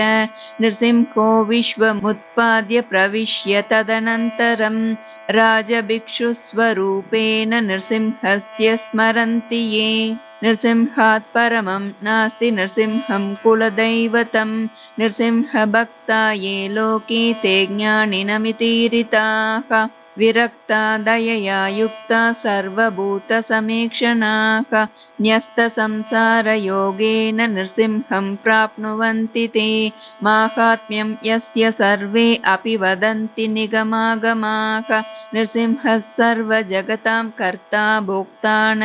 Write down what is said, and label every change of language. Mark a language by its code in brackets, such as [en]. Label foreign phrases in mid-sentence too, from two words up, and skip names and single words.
[sa] नृसिंहो विश्वमुत्पाद्य प्रविश्य तदनन्तरम् राजभिक्षुस्वरूपेण नृसिंहस्य स्मरन्ति ये. नृसिंहात् परमं नास्ति नृसिंहं कुलदैवतम् नृसिंह भक्ता ये लोके ते ज्ञानिनमितीरिताः. विरक्ता दयया युक्ता सर्वभूतसमीक्षणाः न्यस्तसंसारयोगेन नृसिंहं प्राप्नुवन्ति ते माहात्म्यं यस्य सर्वे अपि वदन्ति निगमागमाः नृसिंहः सर्वजगतां कर्ता भोक्ता न